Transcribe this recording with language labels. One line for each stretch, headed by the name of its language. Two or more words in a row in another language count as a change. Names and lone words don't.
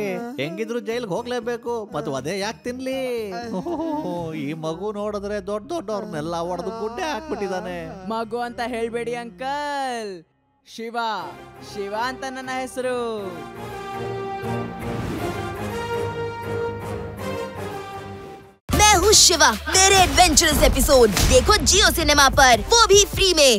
Kannada: ಹೆಂಗಿದ್ರು ಜೈಲ್ಗೆ ಹೋಗ್ಲೇಬೇಕು, ಮತ್ತು ಅದೇ ಯಾಕೆ ತಿನ್ಲಿ? ಈ ಮಗು ನೋಡಿದ್ರೆ ದೊಡ್ಡವ್ರನ್ನೆಲ್ಲ ಹೊಡೆದು ಗುಡ್ಡೆ ಹಾಕ್ಬಿಟ್ಟಿದ್ದಾನೆ. ಮಗು ಅಂತ ಹೇಳ್ಬೇಡಿ ಅಂಕಲ್. ಶಿವ ಅಂತ ನನ್ನ ಹೆಸರು.
Hindi: मैं हूँ शिवा, मेरे
English: adventurous episode
Hindi: देखो जियो सिनेमा पर, वो भी फ्री में।